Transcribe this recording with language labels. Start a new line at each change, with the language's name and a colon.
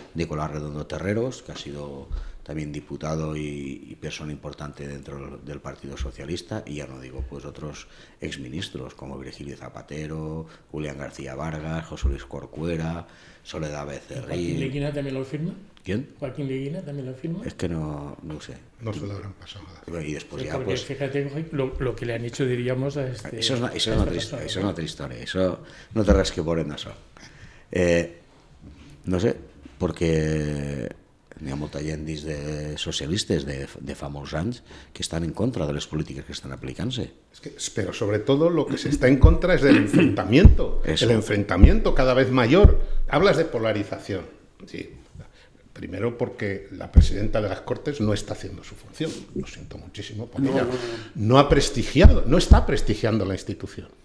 Spanish: Nicolás Redondo Terreros, que ha sido también diputado y persona importante dentro del Partido Socialista, y ya no digo pues otros exministros como Virgilio Zapatero, Julián García Vargas, José Luis Corcuera, Soledad Becerril. ¿Joaquín Leguina también lo firma? ¿Quién? ¿Joaquín Leguina también lo firma? Es que no sé. No se lo habrán pasado. Y después Sí, ya porque pues... fíjate lo que le han hecho, diríamos, a este... Eso es una otra historia.
Catalan: Eso no te res que por en això. No sé, perquè n'hi ha molta gent dins de socialistes de fa molts anys que estan en contra de les polítiques que estan aplicant-se.
Spanish: Pero sobre todo lo que se está en contra es del enfrentamiento. Eso. El enfrentamiento cada vez mayor. Hablas de polarización. Sí. Primero porque la presidenta de las Cortes no está haciendo su función. Lo siento muchísimo, porque ella no ha prestigiado, no está prestigiando la institución.